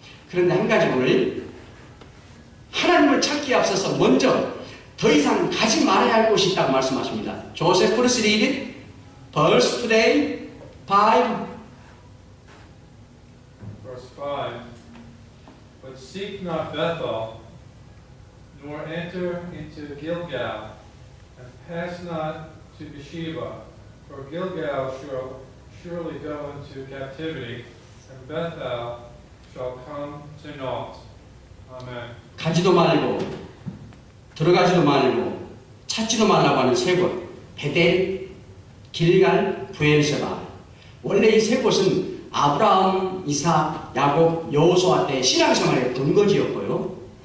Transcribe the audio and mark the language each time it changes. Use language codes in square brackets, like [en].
[ko] 그런데 한 가지 오늘 하나님을 찾기에 앞서서 먼저 더 이상 가지 말아야 할 곳이 있다고 말씀하십니다. 조셉 프루스 리드 [en] verse today 5 Verse 5 But seek not Bethel nor enter into Gilgal and pass not to Beersheba for Gilgal shall surely go into captivity and Bethel shall come to naught. Amen. [ko] 가지도 말고 들어가지도 말고 찾지도 말라고 하는 3곳 베델, 길갈, 브엘세바. 원래 이 3곳은 아브라함, 이삭, 야곱, 여호수아 때 신앙생활의 근거지였고요.